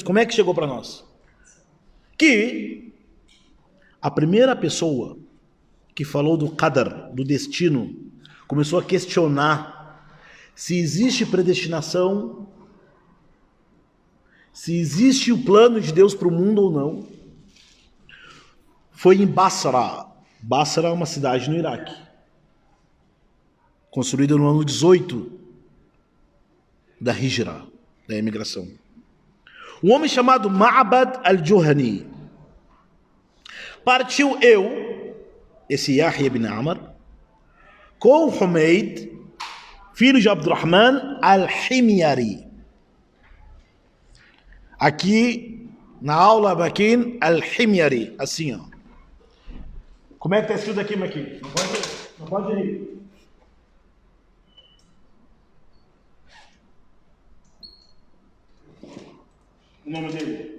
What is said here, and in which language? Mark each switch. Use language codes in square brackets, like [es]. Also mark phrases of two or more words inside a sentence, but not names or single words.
[pt] Como é que chegou para nós? Que a primeira pessoa que falou do qadar, do destino, começou a questionar se existe predestinação, se existe o plano de Deus para o mundo ou não, foi em Basra. Basra é uma cidade no Iraque, construída no ano 18 da Hijra, da imigração. Um homem chamado Ma'bad al-Juhani partiu esse Yahya ibn Amr, com Humayd, filho de Abdurrahman al-Himyari. Aqui, na aula, Baquin al-Himyari, assim, ó. Como é que está escrito aqui, Maqui? Não pode rir. O nome dele?